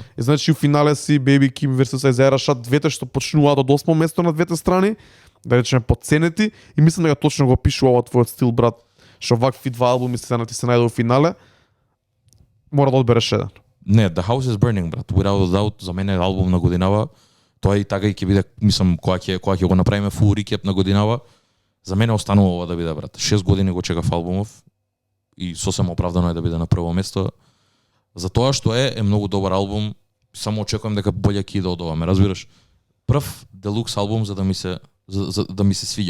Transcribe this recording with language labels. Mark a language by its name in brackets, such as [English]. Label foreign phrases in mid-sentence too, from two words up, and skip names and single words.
[Macedonian] И значи у финале си Baby Kim versus Isaiah Rashad, двете што почнуваат од 8 место на двете страни, да речеме подценети, и мислам дека точно го пишува твојот стил, брат, што вакви два албуми се најде у финале. Мора да одбереш еден. Не, The House is Burning, брат. [English] Without a Doubt [Macedonian] за мене е албум на годинава. Тоа и така и ќе биде, мислам, кога ќе го направиме [English] full recap [Macedonian] на годинава, за мене останува ова да биде, брат. 6 години го чекав албумов и сосем оправдано е да биде на прво место. За тоа што е многу добар албум, само очекувам дека боле ќе иде од ова, ме разбираш? Прв делукс албум за да ми се свиѓа.